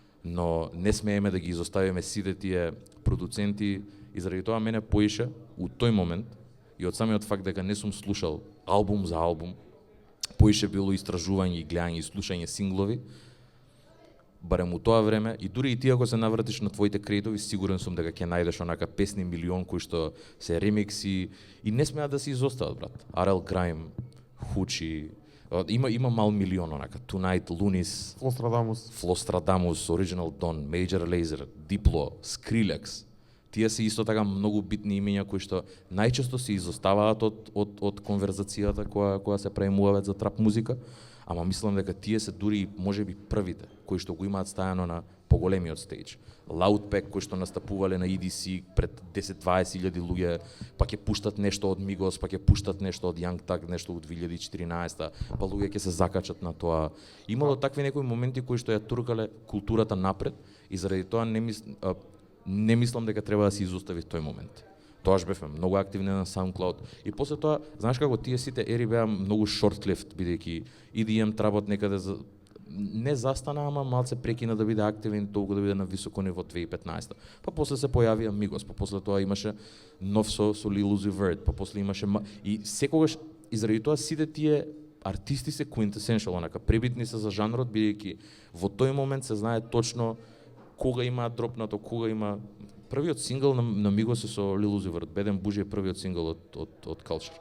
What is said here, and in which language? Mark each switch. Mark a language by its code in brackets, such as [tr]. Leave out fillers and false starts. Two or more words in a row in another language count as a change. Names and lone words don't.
[mk] но не смееме да ги изоставиме сите тие продуценти и заради тоа мене поише у тој момент и од самиот факт дека не сум слушал албум за албум, поише било истражување и гледање и слушање синглови, барем у тоа време, и дури и ти ако се навратиш на твоите креатови, сигурен сум дека ќе најдеш онака песни милион кои што се ремикси и не смеат да се изостават, брат. RL Grime, Хучи, има мал милион онака, Tonight, Lunis, Flostradamус, Original Dawn, Major Lazer, Diplo, Skrillex. Тие се исто така многу битни имења кои што најчесто се изоставаат од конверзацијата која се прави муавет за трап музика, ама мислам дека тие се дури можеби првите кои што го имаат стајано на поголемиот стејдж. Loudpack кои што настапувале на EDC пред 10-20 илјади луѓе, па ќе пуштат нешто од Migos, па ќе пуштат нешто од Young Thug, нешто од 2014, па луѓе ќе се закачат на тоа. Имало такви некои моменти кои што ја туркале културата напред и заради тоа не мислам дека треба да се изостави тој момент. Тоаш бевме многу активни на SoundCloud и после тоа, знаеш како тие сите ери беа многу short-lived, бидејќи EDM тработ некаде не застана, ама малце прекина да биде активен, толку да биде на високо ниво 2015. Па после се појавија Migos, па после тоа имаше нов со Lil Uzi Vert, па после имаше и секогаш и заради тоа сите тие артисти се quintessential, онака пребитни се за жанрот, бидејќи во тој момент се знае точно кога има дропнато, кога има првиот сингл на Migos со Lil Uzi Vert, Беден Бужи е првиот сингл од Culture.